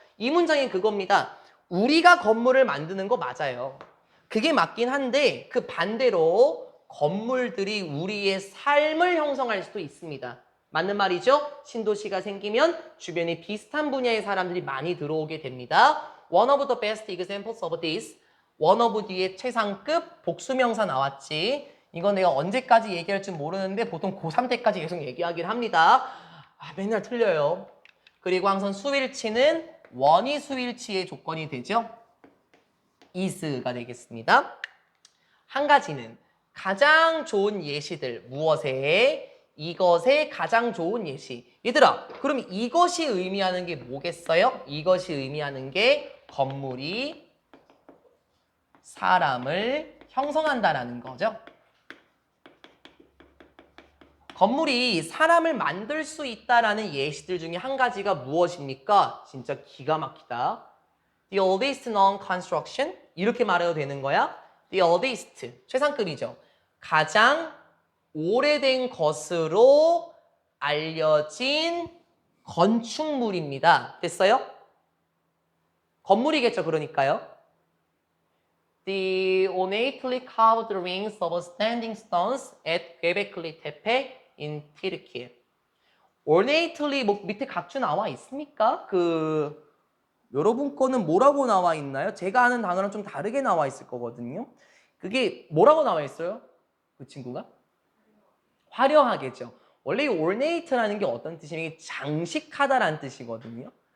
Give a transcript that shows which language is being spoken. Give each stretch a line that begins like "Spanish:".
Korean: 이 문장이 그겁니다. 우리가 건물을 만드는 거 맞아요. 그게 맞긴 한데 그 반대로 건물들이 우리의 삶을 형성할 수도 있습니다. 맞는 말이죠? 신도시가 생기면 주변에 비슷한 분야의 사람들이 많이 들어오게 됩니다.
English: One of the best examples of this.
Korean: one of 뒤에 최상급 복수명사 나왔지. 이건 내가 언제까지 얘기할지 모르는데 보통 고3 때까지 계속 얘기하긴 합니다. 맨날 틀려요. 그리고 항상 수일치는 원이 수일치의 조건이 되죠. is가 되겠습니다. 한 가지는 가장 좋은 예시들. 무엇에? 이것의 가장 좋은 예시. 얘들아, 그럼 이것이 의미하는 게 뭐겠어요? 이것이 의미하는 게 건물이 사람을 형성한다라는 거죠. 건물이 사람을 만들 수 있다라는 예시들 중에 한 가지가 무엇입니까? 진짜 기가 막히다.
English: The oldest known construction.
Korean: 이렇게 말해도 되는 거야.
English: The oldest.
Korean: 최상급이죠. 가장 오래된 것으로 알려진 건축물입니다. 됐어요? 건물이겠죠, 그러니까요.
English: The ornately carved rings of standing stones at Göbekli Tepe in Turkey.
Korean: ornately 뭐 밑에 각주 나와 있습니까? 여러분 거는 뭐라고 나와 있나요? 제가 아는 단어랑 좀 다르게 나와 있을 거거든요. 그게 뭐라고 나와 있어요? 그 친구가? 화려하겠죠. 원래 이 ornate라는 게 어떤 뜻이냐면 장식하다라는 뜻이거든요.